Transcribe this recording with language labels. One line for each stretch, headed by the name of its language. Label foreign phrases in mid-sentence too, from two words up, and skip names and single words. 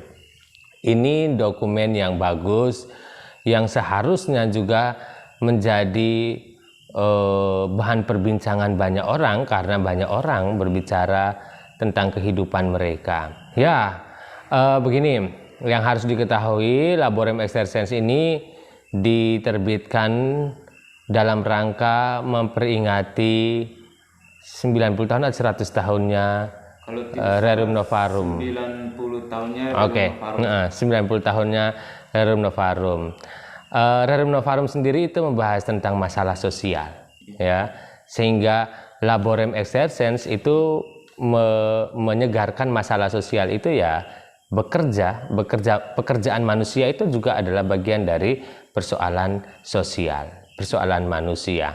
Indonesian: Ini dokumen yang bagus, yang seharusnya juga menjadi bahan perbincangan banyak orang karena banyak orang berbicara tentang kehidupan mereka. Ya, begini, yang harus diketahui, Laborem Exercens ini diterbitkan dalam rangka memperingati 90 tahun atau 100 tahunnya Rerum Novarum. 90 tahunnya Rerum Novarum. 90 tahunnya Rerum Novarum. Rerum Novarum sendiri itu membahas tentang masalah sosial, ya, sehingga Laborem Exercens itu menyegarkan masalah sosial itu ya. Pekerjaan manusia itu juga adalah bagian dari persoalan sosial, persoalan manusia.